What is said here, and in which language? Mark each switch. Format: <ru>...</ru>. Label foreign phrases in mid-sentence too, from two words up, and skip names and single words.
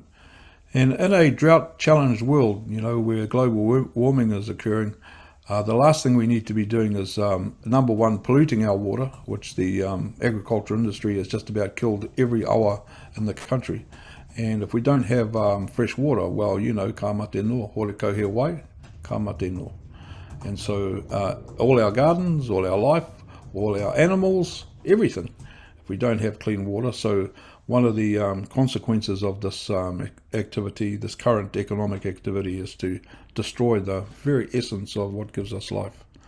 <en>And in a drought-challenged world, where global warming is occurring, the last thing we need to be doing is, number one, polluting our water, which the agriculture industry has just about killed every awa in the country. And if we don't have fresh water, well,</en> <mi>ka mate noa, hore kau he wai, ka mate noa.</mi> <en>And so all our gardens, all our life, all our animals, everything, if we don't have clean water. So one of the consequences of this activity, this current economic activity, is to destroy the very essence of what gives us life.</en>